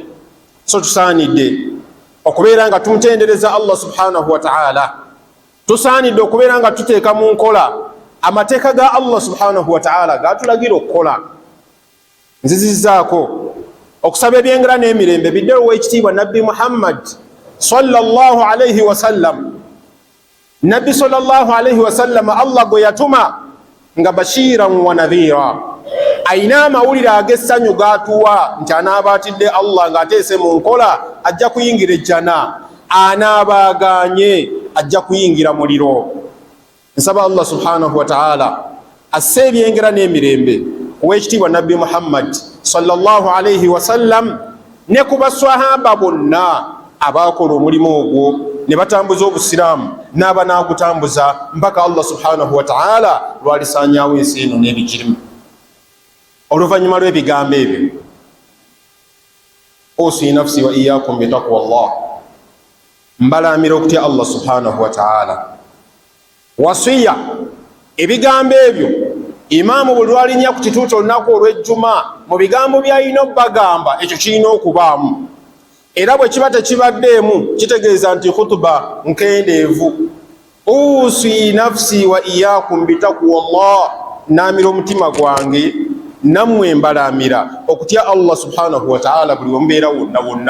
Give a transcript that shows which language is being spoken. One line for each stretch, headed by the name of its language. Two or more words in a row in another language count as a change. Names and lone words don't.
Ganda: So tusaanidde okubeera nga tumutendereza
Arabic: الله سبحانه وتعالى,
Ganda: tusaanidde okubeera nga tuteeka mu nkola amateeka ga
Arabic: الله سبحانه وتعالى
Ganda: gatulagira okukola. Nzizizzaako okusaba ebyengera n'emirembe biddewo w'ekitiibwa Nabbi Muhammad
Arabic: صلى الله عليه وسلم.
Ganda: Nabbi
Arabic: صلى الله عليه وسلم
Ganda: Allah gwe yatuma nga
Arabic: بشيرا ونذيرا,
Ganda: ayina amawulire ag'essanyu gatuwa nti anaabaatidde Allah ng'ateese mu nkola ajja kuyingira ejjana, anaabaganye ajja kuyingira muliro. Nsaba
Arabic: الله سبحانه وتعالى
Ganda: asse ebyengera n'emirembe ow'ekitiibwa Nabbi Muhammad
Arabic: صلى الله عليه وسلم
Ganda: ne ku baswahaba bonna abakola omulimu ogwo ne batambuza obusiraamu n'abanaagutambuza mpaka
Arabic: الله سبحانه وتعالى
Ganda: lwalisaanyaawo ensi eno n'ebigirimu. Oluvannyuma lw'ebigambo ebyo,
Arabic: أوصي نفسي وإياكم بتقوى الله,
Ganda: mbalaamira okutya
Arabic: الله سبحانه وتعالى.
Ganda: Wasiya ebigambo ebyo Imaamu bwe lwalinnya ku kituuti olunaku olw'ejjuma, mu bigambo by'alina obbagamba ekyo kirina okubaamu, era bwe kiba tekibaddeemu kitegeeza nti khutuba nkendeevu.
Arabic: أوصي نفسي وإياكم بتقوى الله,
Ganda: naamira omutima gwange nammwe mbalaamira okutya
Arabic: الله سبحانه وتعالى
Ganda: buli wemubeera wonna wonna.